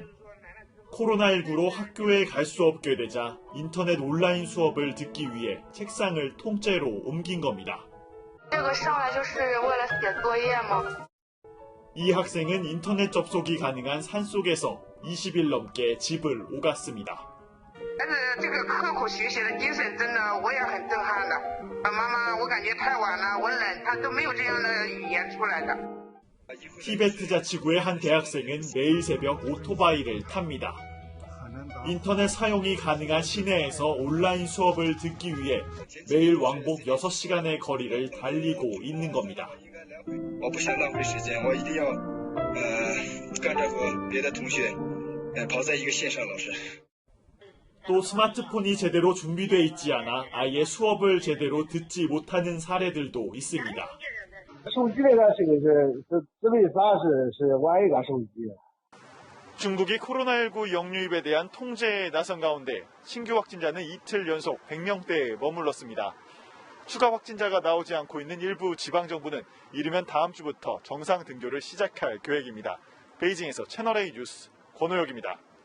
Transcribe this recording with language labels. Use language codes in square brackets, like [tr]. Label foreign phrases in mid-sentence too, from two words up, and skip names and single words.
[ko] 코로나19로 학교에 갈 수 없게 되자 인터넷 온라인 수업을 듣기 위해 책상을 통째로 옮긴 겁니다. 이 학생은 인터넷 접속이 가능한 산속에서 20일 넘게 집을 오갔습니다. [zh] 但是这个刻苦学习的精神真的我也很震撼的。妈妈，我感觉太晚了，我冷，他都没有这样的语言出来的。 [ko] 티베트 자치구의 한 대학생은 매일 새벽 오토바이를 탑니다. 인터넷 사용이 가능한 시내에서 온라인 수업을 듣기 위해 매일 왕복 6시간의 거리를 달리고 있는 겁니다. [zh] 我不想浪费时间，我一定要跟着和别的同学跑在一个线上，老师。 [ko] 또 스마트폰이 제대로 준비돼 있지 않아 아예 수업을 제대로 듣지 못하는 사례들도 있습니다. [zh] 手机那个是为啥是玩一个手机？ [ko] 중국이 코로나19 영유입에 대한 통제에 나선 가운데 신규 확진자는 이틀 연속 100명대에 머물렀습니다. 추가 확진자가 나오지 않고 있는 일부 지방정부는 이르면 다음 주부터 정상 등교를 시작할 계획입니다. 베이징에서 채널A 뉴스 권호혁입니다.